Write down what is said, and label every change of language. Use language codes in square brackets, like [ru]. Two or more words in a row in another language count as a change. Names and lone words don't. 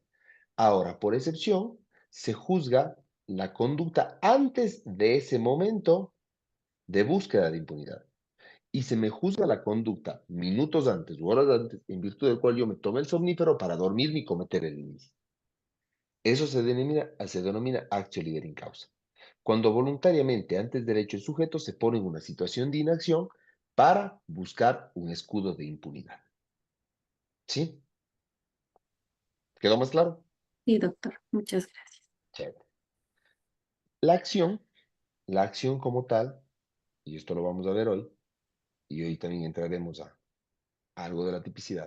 [es] Ahora, por excepción, se juzga la conducta antes de ese momento de búsqueda de impunidad. Y se me juzga la conducta minutos antes u horas antes, en virtud del cual yo me tomé el somnífero para dormirme y cometer el ilícito. Eso se denomina [la] actio liberi in causa. [es] Cuando voluntariamente, antes del hecho, el sujeto se pone en una situación de inacción para buscar un escudo de impunidad. ¿Sí? ¿Quedó más claro? Sí, doctor. Muchas gracias. Chévere. La acción, la acción como tal, y esto lo vamos a ver hoy, y hoy también entraremos a algo de la tipicidad.